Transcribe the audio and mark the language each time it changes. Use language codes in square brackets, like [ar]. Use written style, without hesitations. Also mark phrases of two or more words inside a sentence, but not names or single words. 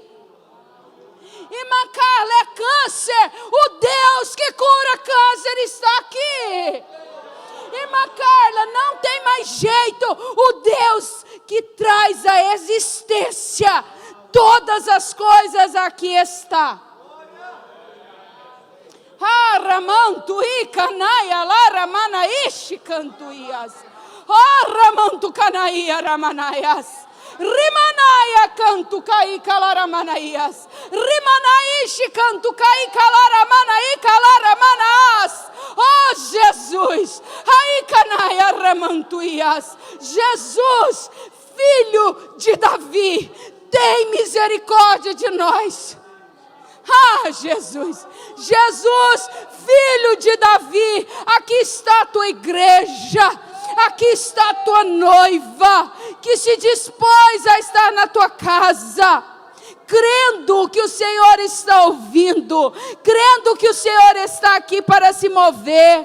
[pt] Irmã Carla, é câncer, o Deus que cura câncer está aqui. Irmã Carla, não tem mais jeito, o Deus que traz à existência todas as coisas aqui está. Ramantu i canaya la ramanaishi cantuias. Ramantu canaya ramanaias. Rimanaya cantu kai calaramanaias. Rimanaishi cantu kai calaramanai calaramanas. Oh Jesus, ai canaya ramantuias. Jesus, filho de Davi, tem misericórdia de nós. Ah, Jesus, Jesus, filho de Davi, aqui está a tua igreja, aqui está a tua noiva, que se dispôs a estar na tua casa, crendo que o Senhor está ouvindo, crendo que o Senhor está aqui para se mover.